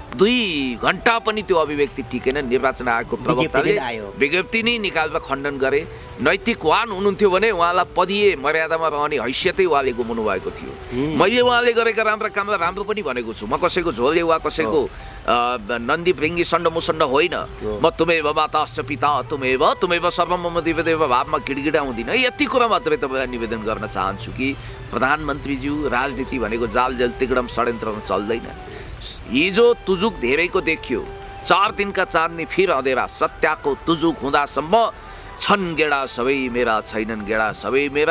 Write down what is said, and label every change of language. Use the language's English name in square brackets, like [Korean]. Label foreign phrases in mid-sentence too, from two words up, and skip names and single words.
[Nepali] 2 घण्टा पनि त्यो अभिव्यक्ति टिकेन। निर्वाचन आयोगको प्रवक्ताले विज्ञप्ति नै निकालेर खण्डन गरे। नैतिकवान हुनुहुन्थ्यो भने उहाँलाई पदीय मर्यादामा रहने हैसियतै उहाँले गुमाउनु भएको थियो। मैले उहाँले गरेका राम्रा कामलाई राम्रो पनि भनेको छु। म कसैको झोले वा कसैको नन्दी भृङ्गी सण्ड होइन। [Sanskrit] म तुमेव माताश्च पिता तुमेव सर्वम मम देवदेव [Nepali] भावमा गिडगिडाउँदिनँ। यति कुरा मात्रै तपाईँलाई निवेदन गर्न चाहन्छु कि प्रधानमन्त्रीज्यू, राजनीति भनेको जाल जल तिगडम षड्यन्त्रमा चल्दैन। हिजो तुजुक धेरैको देखियो, 4 दिनका [Hindi] चाँदनी फिर अँधेरा, [Nepali] सत्याको तुजुक हुँदासम्म छन् गेडा सबै मेरा, छैनन् गेडा सबै मेरा।